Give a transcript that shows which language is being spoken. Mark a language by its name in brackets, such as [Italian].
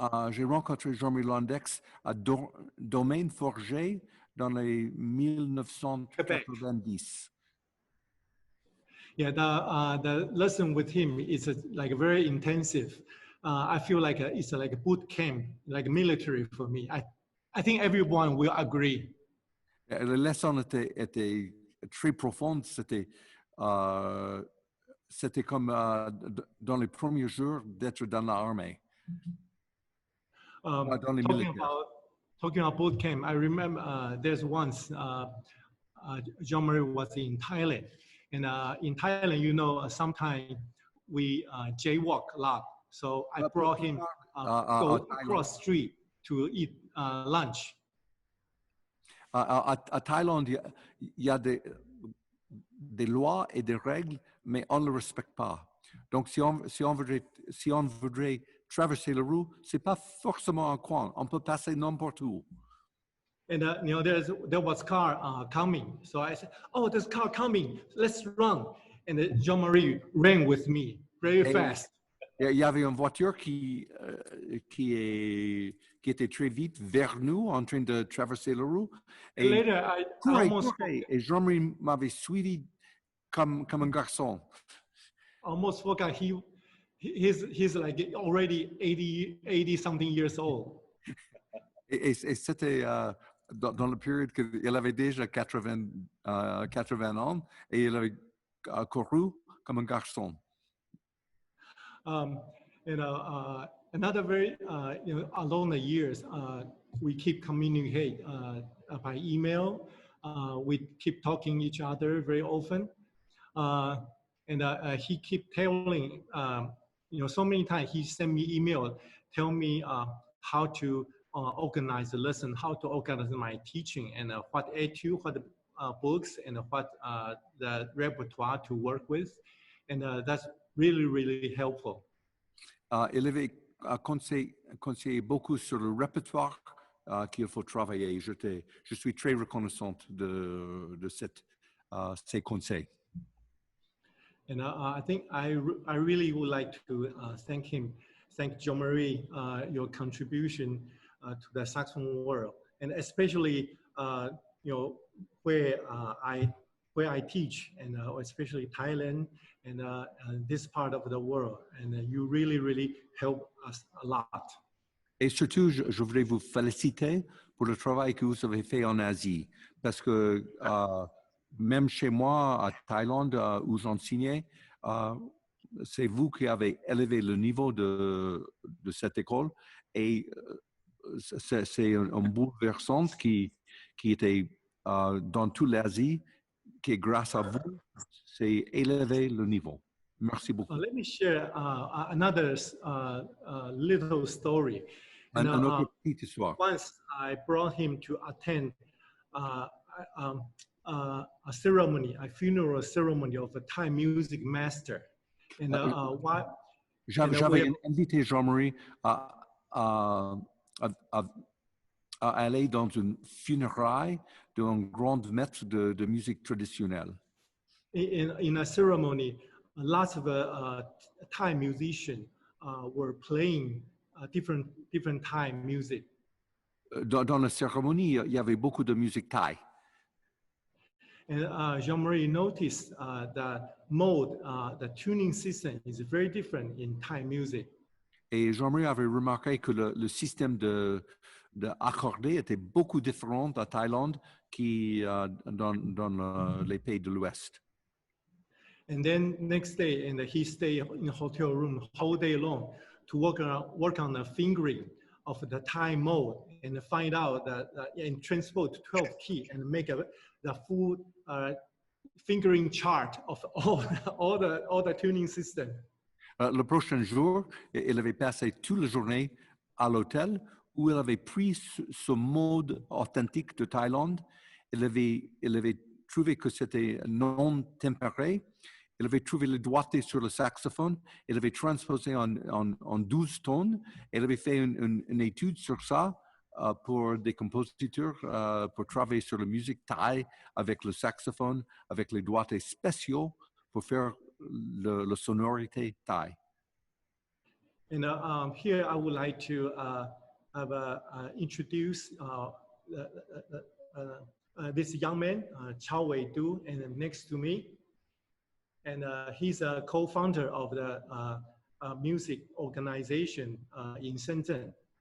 [French] J'ai rencontré Jean-Marie Londeix à Domaine Forget dans les 1990. [English] Yeah, the lesson with him is like very intensive. I feel like it's like a boot camp, like military for me. I think everyone will agree. [French] Les leçons étaient très profondes. C'était comme dans les premiers jours d'être dans l'armée. Dans les militaires. [English] Talking about boot camp, I remember there's once Jean-Marie was in Thailand. And in Thailand, you know, sometimes we jaywalk a lot. So I brought him go across the street to eat lunch. [French] À Thaïlande, il y a des lois et des règles, mais on ne les respecte pas. Donc, si on voudrait traverser la rue, c'est pas forcément un coin. On peut passer n'importe où. [English] And you know, there was car coming. So I said, "Oh, there's car coming. Let's run." And Jean-Marie ran with me very fast. [French] Il y avait une voiture qui était très vite vers nous, en train de traverser la rue. [English] Et later, I almost... [French] Et Jean-Marie m'avait suivi comme un garçon. [English] Almost forgot he's like already 80 something years old. [French] Et c'était dans la période qu'il avait déjà 80 ans et il avait couru comme un garçon. [English] Another very, along the years, we keep communicate by email. We keep talking each other very often. He keep telling, so many times he sent me email, tell me how to organize the lesson, how to organize my teaching, and what etude, what books, and what the repertoire to work with. And that's really, really helpful. [French] Il avait conseillé beaucoup sur le répertoire qu'il faut travailler. Je suis très reconnaissante de ces conseils. [English] And I think I really would like to thank him, thank Jean-Marie, your contribution to the saxophone world, and especially where I teach, and especially Thailand and this part of the world, and you really help us a lot. [French] Et surtout, je voulais vous féliciter pour le travail que vous avez fait en Asie, parce que même chez moi, à Thaïlande, où j'enseignais, c'est vous qui avez élevé le niveau de cette école, et c'est un bouleversant qui était dans toute l'Asie, qui grâce à vous, c'est élevé le niveau. Merci beaucoup. [English] Let me share another little story. [French] Un autre petite histoire. [English] Once I brought him to attend a ceremony, a funeral ceremony of a Thai music master. And [French] j'avais invité Jean-Marie à aller dans une funéraille d'un grand maître de musique traditionnelle. [English] In a ceremony, lots of Thai musicians were playing different Thai music. [French] Dans la cérémonie, il y avait beaucoup de musique thaï. [English] And Jean-Marie noticed that mode, the tuning system is very different in Thai music. [French] Et Jean-Marie avait remarqué que le système de accordé était beaucoup différent en Thaïlande dans les pays de l'Ouest. [English] And then next day, and he stayed in a hotel room whole day long to work on the fingering of the Thai mode and find out that and transport to 12 key and make the full fingering chart of all the tuning system. [French] Le prochain jour, il avait passé toute la journée à l'hôtel où il avait pris ce mode authentique de Thaïlande. Il avait trouvé que c'était non tempéré. Il avait trouvé le doigté sur le saxophone. Il avait transposé en 12 tonnes. Il avait fait une étude sur ça pour des compositeurs, pour travailler sur la musique thaï avec le saxophone, avec les doigtés spéciaux pour faire la sonorité thaï. [English] And here I would like to introduce this young man, Chao Wei Du, and next to me. And he's a co-founder of the music organization in Shenzhen.